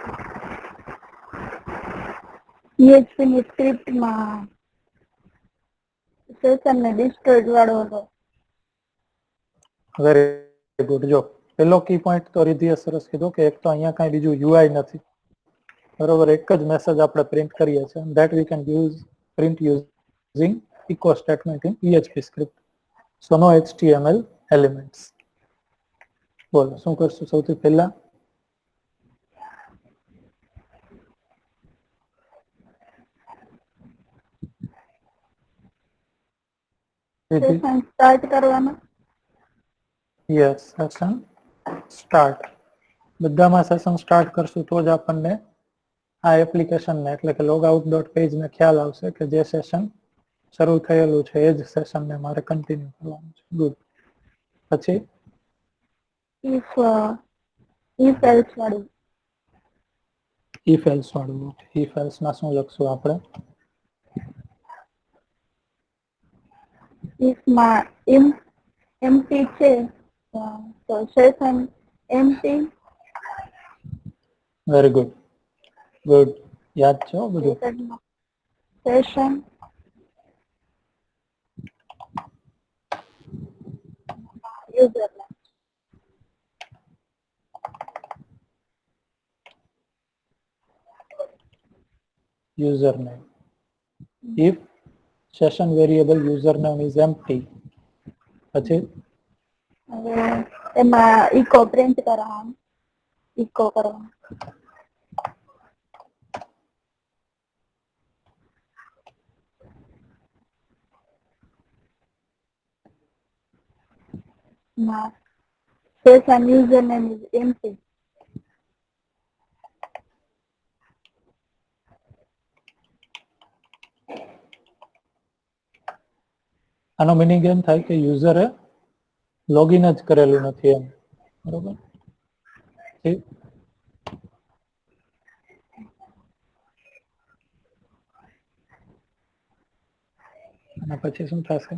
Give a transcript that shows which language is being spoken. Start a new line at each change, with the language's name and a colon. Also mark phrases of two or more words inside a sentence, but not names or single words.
Gujarati: PHP ની સ્ક્રિપ્ટમાં સેશનને ડિસ્ટ્રોય વાળો હતો.
English: very good.
Gujarati: જો પેલો
English: key point
Gujarati: તો રિધિએ સરસ કીધો કે એક તો અહીંયા કાંઈ બીજું UI નથી, બરોબર? એક જ મેસેજ આપણે પ્રિન્ટ કરીએ છીએ
English: that we can use print using echo statement in PHP script, so no HTML elements.
Gujarati: બોલો શું કરશું સૌથી પહેલા?
English: session start
Gujarati: કરવાનો.
English: yes, session start.
Gujarati: બધામાં
English: session start
Gujarati: કરશું તો જ આપણને આ એપ્લિકેશનને એટલે કે logout.page ને ખ્યાલ આવશે કે જે સેશન શરૂ થયેલું છે એ જ સેશનને મારે કન્ટિન્યુ કરવાનું છે. ગુડ. પછી
English: if else વાળું. if else
Gujarati: વાળું.
English: if else
Gujarati: માં શું લખશું આપણે? if માં empty છે તો સેશન empty.
English: very good, good.
Gujarati: યાદ છે હો બધું.
English: session user username. if session variable username is empty,
Gujarati: પછી હવે એમાં
English: echo print
Gujarati: કરવાનું. echo કરવાનું.
English: Session username is empty.
Gujarati: આનો મિનિંગ એમ થાય કે યુઝરે લોગિન જ કરેલું નથી એમ, બરોબર? ઠીક. અને પછી શું થશે?